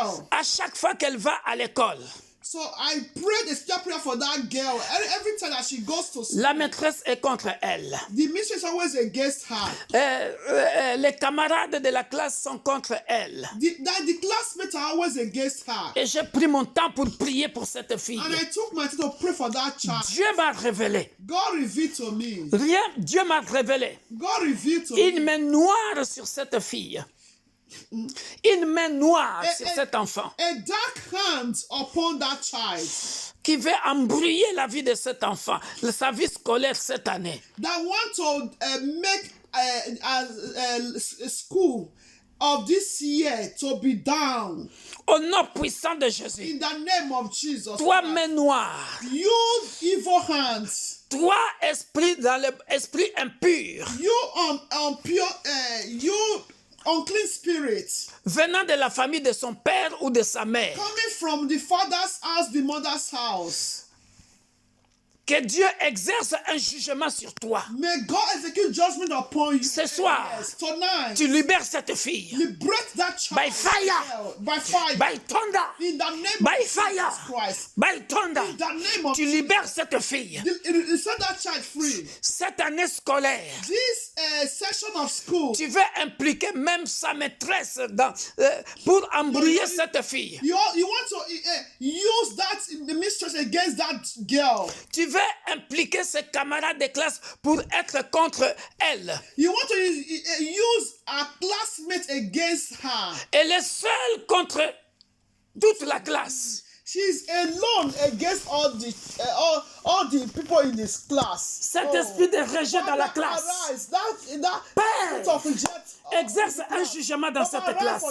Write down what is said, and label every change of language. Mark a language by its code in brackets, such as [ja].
[fr] À chaque fois qu'elle va à l'école, [en] So I prayed a special prayer for that girl. Every time that she goes to school, [fr] la maîtresse est contre elle. [en] The mistress is always against her. [fr] Les camarades de la classe sont contre elle. [en] The classmates are always against her. [fr] Et j'ai pris mon temps pour prier pour cette fille. [en] And I took my time to pray for that child. [fr] Dieu m'a révélé. [en] God revealed to me. [fr] Dieu m'a révélé. [en] God revealed to [fr] une main noire sur cette fille. Une main noire sur cet enfant. [en] A dark hand upon that child. [fr] Qui veut embrouiller la vie de cet enfant, sa vie scolaire cette année. [en] That want to make a school of this year to be down. [fr] Au nom puissant de Jésus. [en] In the name of Jesus. [fr] Toi, main noire. [en] You evil hands. [fr] Toi, esprit dans l'esprit impur, [en] You pure, you unclean spirit, [fr] venant de la famille de son père ou de sa mère, [en] coming from the father's house, the mother's house. [fr] que Dieu exerce un jugement sur toi. [en] May God execute judgment upon you. [fr] Ce soir, [en] Yes, tonight, [fr] tu libères cette fille. [en] liberate that child. By fire. By fire. By thunder. In the name By of fire. Jesus Christ. By thunder. In the name of [fr] Tu libères cette fille. [en] Set that child free. [fr] Cette année scolaire, [en] This section of school, [fr] tu veux impliquer même sa maîtresse pour embrouiller cette fille. [en] you want to use the mistress against that girl. [fr] Tu veux impliquer ses camarades de classe pour être contre elle. [en] You want to use a classmate against her. [fr] Elle est seule contre toute la classe. [en] She's alone against all the people in this class. [fr] Cet esprit de rejet dans la classe [en] Arise. That [fr] Père, [en] spirit of reject [fr] exerce un jugement dans cette classe.